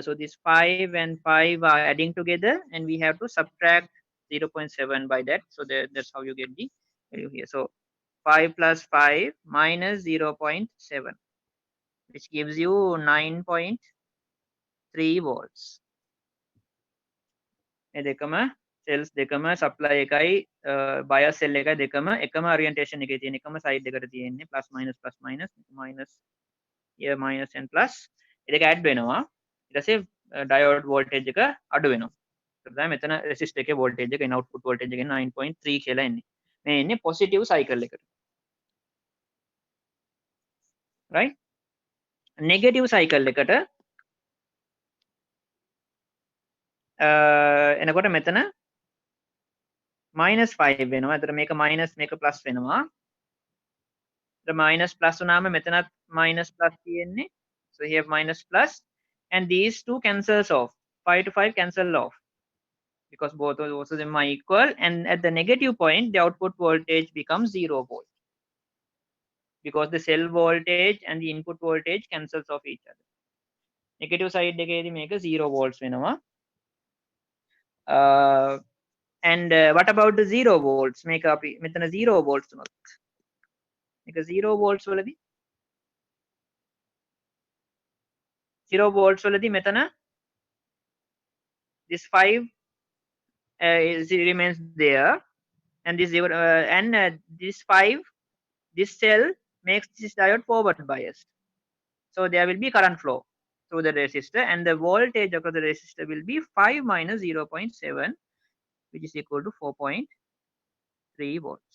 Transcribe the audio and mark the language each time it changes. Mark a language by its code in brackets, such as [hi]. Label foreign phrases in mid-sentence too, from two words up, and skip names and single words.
[en] So these 5 and 5 are adding together, and we have to subtract 0.7 by that. So that's how you get the value here. So 5 plus 5 minus 0.7, which gives you 9.3 volts. [si] මේ දෙකම cells දෙකම supply එකයි [en] bias cell [si] එකයි දෙකම එකම orientation එකේ තියෙන එකම side එකට තියෙන්නේ [en] plus minus here minus and plus [si] ඒ දෙක add වෙනවා ඊට පස්සේ [en] diode voltage [si] එක අඩු වෙනවා. ඒකට තමයි මෙතන resistor එකේ voltage එක [en] output voltage [si] එක 9.3 කියලා එන්නේ. මේ එන්නේ [en] positive cycle [si] එකට. right? [en] negative cycle [si] එකට එනකොට මෙතන -5 වෙනවා. එතකොට මේක minus මේක plus වෙනවා. [en] the minus plus [si] වුණාම මෙතනත් [en] minus plus [si] තියෙන්නේ. [en] So here minus plus, and these two cancels off. 5 to 5 cancel off because both of them are equal, and at the negative point the output voltage becomes 0 volt because the cell voltage and the input voltage cancels off each other. Negative side [si] එකේදී මේක 0 volts වෙනවා. [en] And what about the 0 volts? [si] මේක අපි මෙතන 0 volts උනොත් මේක 0 volts වලදී 0 volts වලදී මෙතන [en] this 5 remains there, and this 0 and this 5, this cell makes this diode forward biased, so there will be current flow through the resistor, and the voltage across the resistor will be 5 minus 0.7, which is equal to 4.3 volts.